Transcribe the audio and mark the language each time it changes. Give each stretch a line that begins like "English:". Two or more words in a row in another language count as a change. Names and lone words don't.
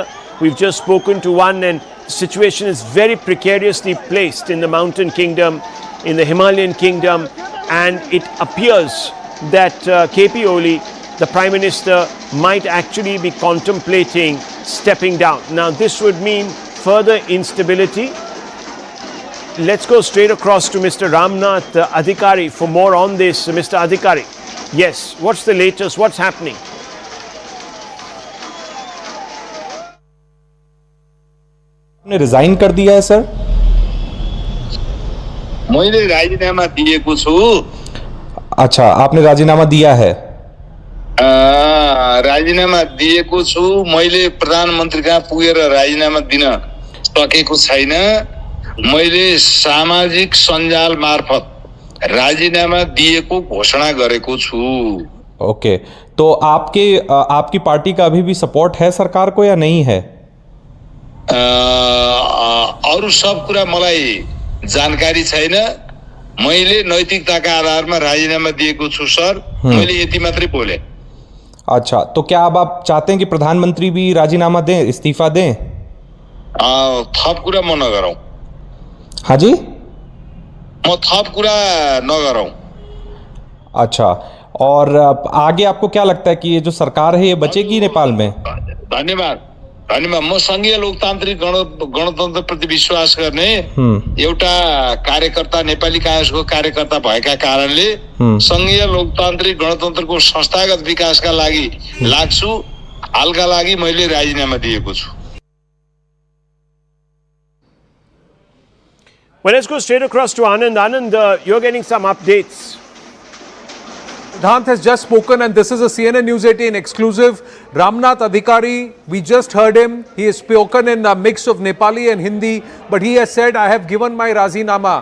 English: We've just spoken to one, and the situation is very precariously placed in the mountain kingdom, in the Himalayan kingdom, and it appears that KP Oli, the Prime Minister, might actually be contemplating stepping down. Now this would mean further instability. Let's go straight across to Mr. Ramnath Adhikari for more on this. Mr. Adhikari, yes, what's the latest? What's happening?
Hindi: आपने रिजाइन कर दिया है सर?
Nepali: मैले राजीनामा दिएको छु।
Hindi: अच्छा, आपने राजीनामा दिया है?
Nepali: राजीनामा दिएको छु। मैले प्रधानमन्त्री कहाँ पुगेर राजीनामा दिन सकेको छैन। मैले सामाजिक सञ्जाल मार्फत राजीनामा दिएको घोषणा गरेको छु।
Hindi: ओके, तो आपकी पार्टी का अभी भी सपोर्ट है सरकार को या नहीं है?
Nepali: अरू सब कुरा मलाई जानकारी छैन। मैले नैतिकताका आधारमा राजीनामा दिएको छु सर। मैले यति मात्रै बोले।
Hindi: अच्छा, तो क्या अब आप चाहते हैं कि प्रधानमंत्री भी राजीनामा दें, इस्तीफा दें?
Nepali: थप कुरा म नगरौं।
Hindi: हाँ जी,
Nepali: म थप कुरा नगरौं।
Hindi: अच्छा, और आगे आपको क्या लगता है कि ये जो सरकार है ये बचेगी नेपाल में?
Nepali: धन्यवाद धन्यवाद। म संघीय लोकतान्त्रिक गणतन्त्र प्रति विश्वास गर्ने एउटा कार्यकर्ता, नेपाली कांग्रेसको कार्यकर्ता भएका कारणले संघीय लोकतान्त्रिक गणतन्त्रको संस्थागत विकासका लागि लाग्छु। हालका लागि मैले राजीनामा दिएको छु।
English: Well, let's go straight across to Anand. Anand, you're getting some updates. Siddhant has just spoken, and this is a CNN News 18 exclusive. Ramnath Adhikari, we just heard him. He has spoken in a mix of Nepali and Hindi, but he has said, I have given my Razinama.